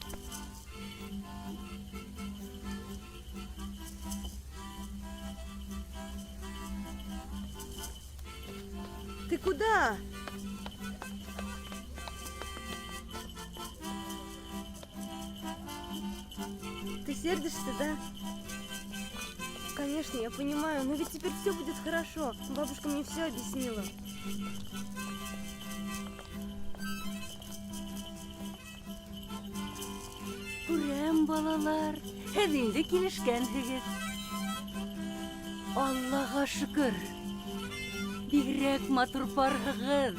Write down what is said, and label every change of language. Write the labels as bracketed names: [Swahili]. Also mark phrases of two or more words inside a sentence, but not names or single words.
[Russian] Ты куда? Ты сердишься, да? Конечно, я понимаю, но ведь теперь все будет хорошо. Бабушка мне все объяснила. [Bashkir] Күрәм, балалар, һеҙ инде килешкәнһегеҙ. Аллаға шөкөр. Бигерәк матур барһығыҙ.